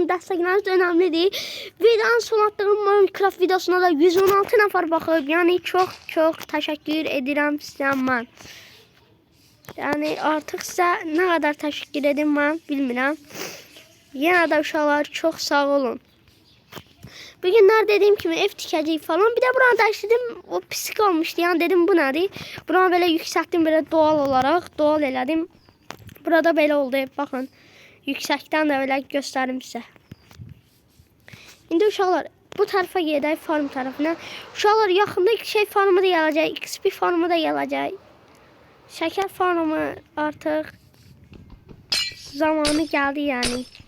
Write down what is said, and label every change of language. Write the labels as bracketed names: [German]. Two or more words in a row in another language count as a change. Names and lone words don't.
[Azerbaijani] Dəstəkləriniz önəmlidir. Videonun son atdığım Minecraft videosuna da 116 nəfər baxıb. Yəni çox təşəkkür edirəm sizə mən. Yəni artıq sizə nə qədər təşəkkür edim mən bilmirəm. Yenə də uşaqlar çox sağ olun. [Turkish] Bugünler dediğim gibi [Azerbaijani] ev tikəcəyik falan. Bir de buranı dəyişdirdim. [Turkish] O pislik olmuştu. [Azerbaijani] Yani dedim bu nədir? Buranı böyle yüksəltdim [Turkish] böyle doğal olarak. [Azerbaijani] Doğal elədim. [Turkish] Burada böyle oldu. Bakın. [Azerbaijani] Yüksəkdən də böyle göstərim sizə. İndi uşaqlar bu tərəfə gedək farm tərəfinə. Uşaqlar yaxında şey farmı da gələcək. XP farmı da gələcək. Şəkər farmı artıq zamanı gəldi yani.